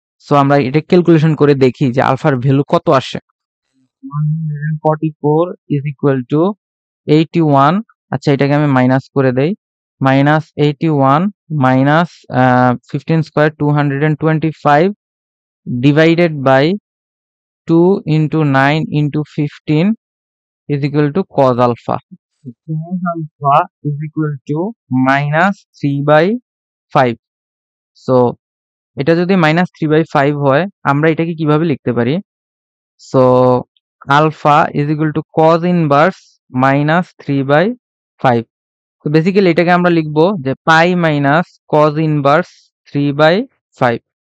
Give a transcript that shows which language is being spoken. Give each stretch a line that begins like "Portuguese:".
Bangla: So আমরা এটা calculation করে দেখি যে আলফার ভ্যালু কত আসে।
English: 144 is equal to 81।
Bangla: আচ্ছা, এটাকে আমি মাইনাস করে দেই।
English: Minus 81 minus 15 square 225 divided by 2 into 9 into 15 is equal to cos alpha. Cos alpha is equal to minus 3/5.
Bangla: So এটা যদি minus 3/5 হয়, আমরা এটাকে কিভাবে লিখতে পারি?
English: So alpha is equal to cos inverse minus 3/5.
Bangla: তো বেসিক্যালি এটাকে আমরা লিখবো যে পাই মাইনাস cos inverse 3/5।